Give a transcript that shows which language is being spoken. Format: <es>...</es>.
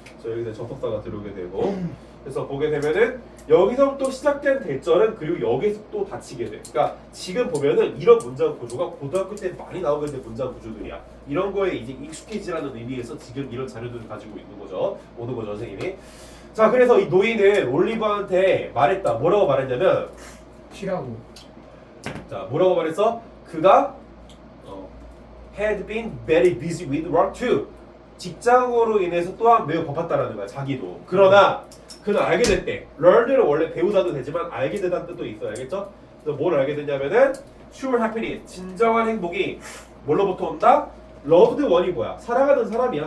<ko>그래서 여기서 접속사가 들어오게 되고 그래서 보게 되면은 여기서부터 시작된 대절은 그리고 여기서 또 닫히게 돼. 그러니까 지금 보면은 이런 문장 구조가 고등학교 때 많이 나오게 된 문장 구조들이야. 이런 거에 이제 익숙해지라는 의미에서 지금 이런 자료들을 가지고 있는 거죠. 오는 거죠, 선생님이. 자, 그래서 이 노인은 올리버한테 말했다. 뭐라고 말했냐면 쉬라고. 자, 뭐라고 말했어?</ko> <en>그가 had been very busy with work too.</en> <ko>직장으로 인해서 또한 매우 바빴다라는 거야, 자기도. 그러나 그는 알게 됐대. learn을 원래 배우다도 되지만 알게 되다는 뜻도 있어, 알겠죠? 그래서 뭘 알게 됐냐면은</ko> <en>true happiness,</en> <ko>진정한 행복이 뭘로부터 온다?</ko> <en>loved one</en> <ko>이 뭐야? 사랑하는 사람이야.</ko>